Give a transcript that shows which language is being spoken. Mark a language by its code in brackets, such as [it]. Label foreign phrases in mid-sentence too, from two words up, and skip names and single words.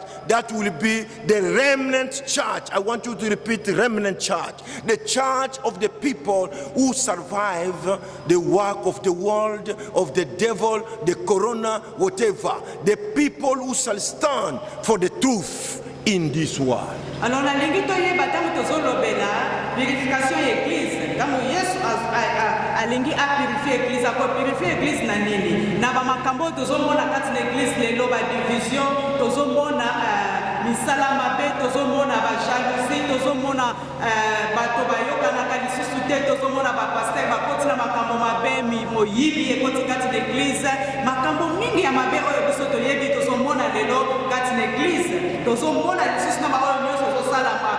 [en] That will be the remnant church. I want you to repeat the remnant church, the church of the people who survive the work of the world, of the devil, the corona, whatever, the people who shall stand for the truth in this world. [ln] Alors nalingi toyeba tango tozolobela purification ya église tango Yesu alingi apurifie église akopurifie église na nini na bamakambo tozomona kati na église lelo ba division tozomona misala mabe tozomona ba jalousie tozomona bato bayokanaka lisusu te tozomona bapaster bakoti na makambo mabe moyibi ekoti kati na église makambo mingi ya mabe oyo biso toyebi tozomona lelo kati na église tozomona lisusu na baoyo nyonso tozosala